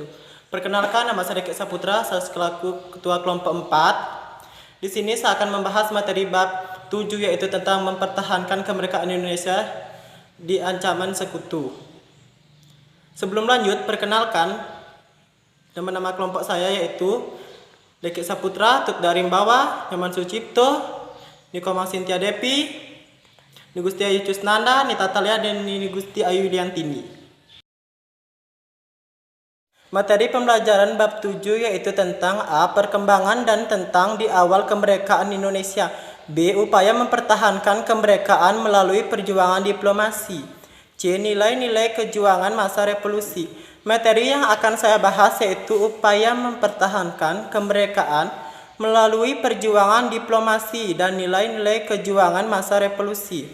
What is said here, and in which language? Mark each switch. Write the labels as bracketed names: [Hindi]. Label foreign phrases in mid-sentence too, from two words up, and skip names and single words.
[Indonesian] Perkenalkan, nama saya Deki Saputra, saya selaku Ketua Kelompok 4. Di sini saya akan membahas materi bab 7, yaitu tentang mempertahankan kemerdekaan Indonesia di ancaman sekutu. Sebelum lanjut, perkenalkan nama-nama kelompok saya yaitu Deki Saputra, Tut Darimbawa, Nyoman Sucipto, Nikoma Sintia Depi, Ni Gusti Ayu Cusnanda, Ni Tatalia, dan Ni Gusti Ayu Liantini. Materi pembelajaran bab 7 yaitu tentang A. Perkembangan dan tentang di awal kemerdekaan Indonesia. B. Upaya mempertahankan kemerdekaan melalui perjuangan diplomasi. C. Nilai-nilai kejuangan masa revolusi. Materi yang akan saya bahas yaitu upaya mempertahankan kemerdekaan melalui perjuangan diplomasi dan nilai-nilai kejuangan masa revolusi.